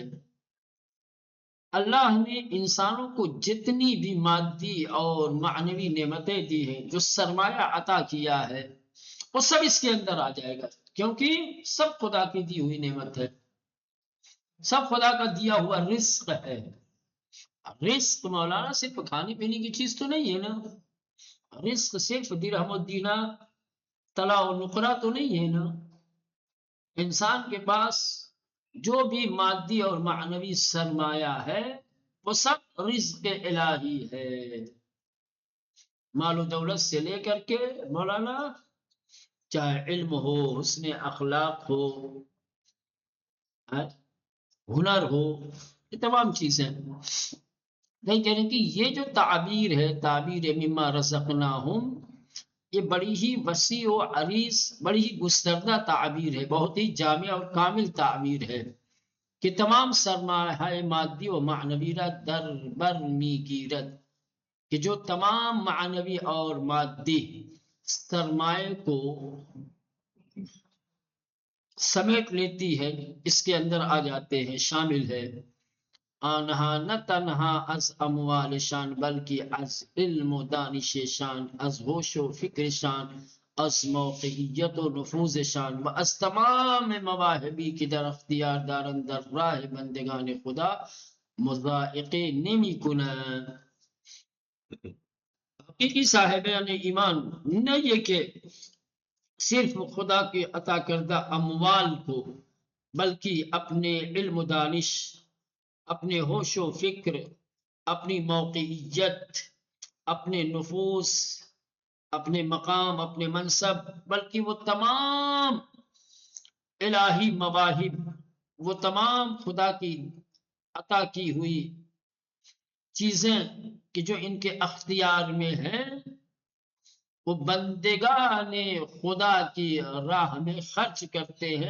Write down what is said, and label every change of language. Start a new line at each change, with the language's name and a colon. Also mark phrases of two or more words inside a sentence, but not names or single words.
Urdu: اللہ نے انسانوں کو جتنی بھی مادی اور معنوی نعمتیں دی ہیں، جو سرمایہ عطا کیا ہے، وہ سب اس کے اندر آ جائے گا، کیونکہ سب خدا کی دی ہوئی نعمت ہے، سب خدا کا دیا ہوا رزق ہے۔ رزق مولانا صرف کھانے پینے کی چیز تو نہیں ہے نا، رزق صرف درہم و دینار، طلا و نقرہ تو نہیں ہے نا، انسان کے پاس جو بھی مادی اور معنوی سرمایہ ہے وہ سب رزق الہی ہے، مال و دولت سے لے کر کے مولانا، چاہے علم ہو، حسن اخلاق ہو، ہنر ہو، یہ تمام چیزیں نہیں کہنے کی۔ یہ جو تعبیر ہے، تعبیر
Arabic: مما رزقناہم،
Urdu: یہ بڑی ہی وسیع و عریض، بڑی ہی گستردہ تعبیر ہے، بہت ہی جامع اور کامل تعبیر ہے کہ
Persian: تمام سرمایہ مادی و معنوی را در بر می گیرد،
Urdu: کہ جو تمام معنوی اور مادی سرمایہ کو سمیٹ لیتی ہے، اس کے اندر آ جاتے ہیں، شامل ہے۔
Persian: آنها نہ تنہا از اموال شان بلکہ از علم و دانش شان، از ہوش و فکر شان، از موقعیت و نفوذ شان و از تمام مواہبی کی در اختیار دارن در راہ بندگان خدا مضائقه نمی کنند.
Urdu: حقیقی صاحبان ایمان نہ یہ کہ صرف خدا کی عطا کردہ اموال کو، بلکہ اپنے علم و دانش، اپنے ہوش و فکر، اپنی موقعیت، اپنے نفوذ، اپنے مقام، اپنے منصب، بلکہ وہ تمام الہی مواہب، وہ تمام خدا کی عطا کی ہوئی چیزیں کہ جو ان کے اختیار میں ہیں، وہ بندگان خدا کی راہ میں خرچ کرتے ہیں.